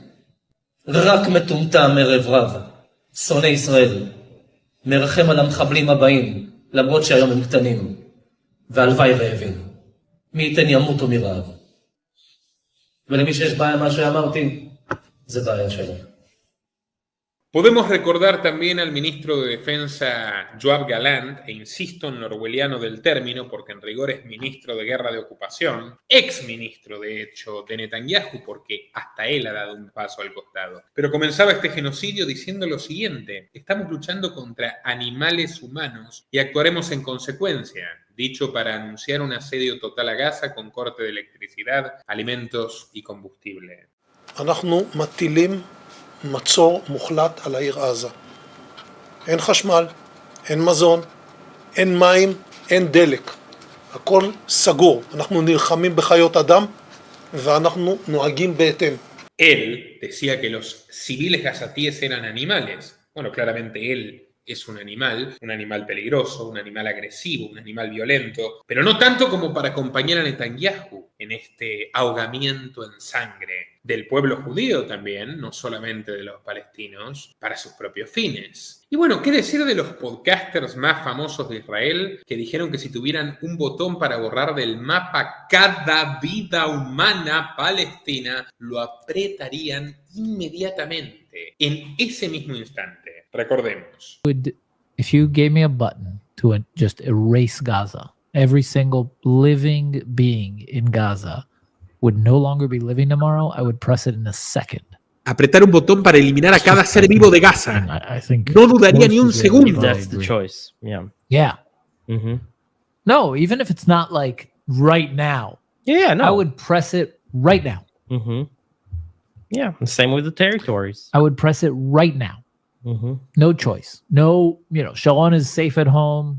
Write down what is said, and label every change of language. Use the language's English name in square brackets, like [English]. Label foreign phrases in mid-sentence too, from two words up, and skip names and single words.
[Hebrew] רק מטומטם ערב רב, שונא ישראל, מרחם על המחבלים הבאים, למרות שהיום הם קטנים, והלוואי רעבים. מי ייתן ימותו מרעב. ולמי שיש בעיה מה שאמרתי, זה בעיה שלו. [Spanish] Podemos recordar también al ministro de Defensa Yoav Gallant, e insisto en lo orwelliano del término porque en rigor es ministro de Guerra de Ocupación, ex ministro de hecho de Netanyahu, porque hasta él ha dado un paso al costado. Pero comenzaba este genocidio diciendo lo siguiente: estamos luchando contra animales humanos y actuaremos en consecuencia, dicho para anunciar un asedio total a Gaza con corte de electricidad, alimentos y combustible. [Hebrew] אנחנו מטילים מצור מוחלט על העיר עזה. אין חשמל, אין מזון, אין מים, אין דלק. הכל סגור. אנחנו נלחמים בחיות אדם ואנחנו נוהגים בהתאם. [Spanish] Él decía que los civiles gazatíes eran animales. Bueno, claramente él es un animal peligroso, un animal agresivo, un animal violento, pero no tanto como para acompañar a Netanyahu en este ahogamiento en sangre del pueblo judío también, no solamente de los palestinos, para sus propios fines. Y bueno, ¿qué decir de los podcasters más famosos de Israel que dijeron que si tuvieran un botón para borrar del mapa cada vida humana palestina, lo apretarían inmediatamente, en ese mismo instante? Recordemos. [English] If you gave me a button to just erase Gaza, every single living being in Gaza would no longer be living tomorrow, I would press it in a second. [Spanish] Apretar un botón para eliminar a cada ser vivo de Gaza. [English] I think [Spanish] No dudaría [English] most [Spanish] ni un [English] Israelis [Spanish] segundo. [English] probably That's the agree. choice. Yeah. Yeah. Mm-hmm. No, even if it's not like right now, Yeah, no. I would press it right now. Mm-hmm. Yeah, and same with the territories. I would press it right now. Mm-hmm. No choice. No, Sharon is safe at home.